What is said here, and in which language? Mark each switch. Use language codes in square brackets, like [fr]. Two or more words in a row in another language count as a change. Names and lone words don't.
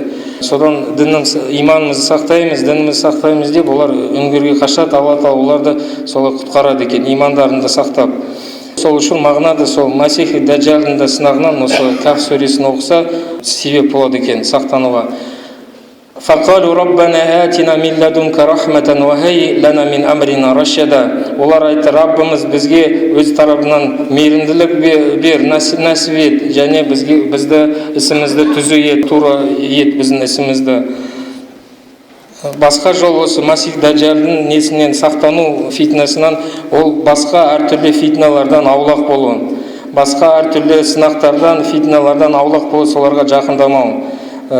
[kk] Содан иманымызды сақтаймыз, дінімізді сақтаймыз деп олар үңгірге қашады. Алла Тағала оларды солай құтқарады екен, имандарын да сақтап. Сол үшін мағынады сол Масих Даджалдың да сынағынан осы Каф сүресін оқыса себеп болады екен сақтануға. [ar] فقالوا ربنا آتنا من لدنك رحمة و هيئ لنا من أمرنا رشدا. [kk] Олар айтты: Раббымыз бізге өз тарапынан мейірімділік бер, нәсіп ет, және бізді ісімізді түзу ет, тура ет біздің ісімізді. Басқа жол осы Масих Даджалдың несінен сақтану фитнасынан, ол басқа әртүрлі фитналардан аулақ болу, басқа әртүрлі сынақтардан, фитналардан аулақ болу, соларға жақындамау.